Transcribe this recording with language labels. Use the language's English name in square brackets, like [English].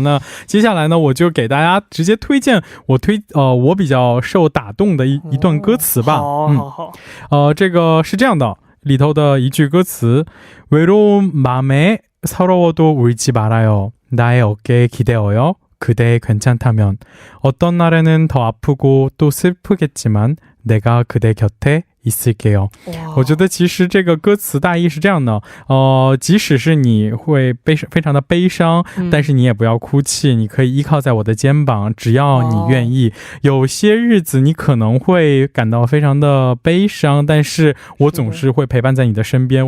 [Chinese] 那接下来呢，我就给大家直接推荐我比较受打动的一段歌词吧。这个是这样的，里头的一句歌词， [Korean] 외로운 맘에 서러워도 울지 말아요. 나의 어깨에 기대어요. 그대 괜찮다면. 어떤 날에는 더 아프고 또 슬프겠지만 내가 그대 곁에 있을게요。 [Chinese] 我觉得其实这个歌词大意是这样的，即使是你会非常的悲伤，但是你也不要哭泣，你可以依靠在我的肩膀，只要你愿意。有些日子你可能会感到非常的悲伤，但是我总是会陪伴在你的身边。